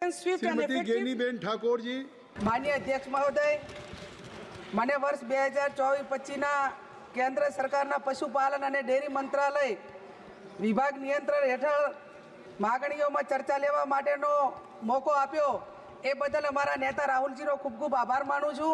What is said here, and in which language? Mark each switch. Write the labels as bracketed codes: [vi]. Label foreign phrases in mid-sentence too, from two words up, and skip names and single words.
[en] swift and [hi] श्रीमती [en] effective. [hi] गेनीबेन ठाकोर जी। माननीय अध्यक्ष महोदय, [gu] મને વર્ષ 2024-25ના કેન્દ્ર સરકારના પશુપાલન અને ડેરી મંત્રાલય વિભાગ નિયંત્રણ હેઠળ માગણીઓમાં ચર્ચા લેવા માટેનો મોકો આપ્યો એ બદલ અમારા નેતા રાહુલજીનો ખૂબ ખૂબ આભાર માનું છું।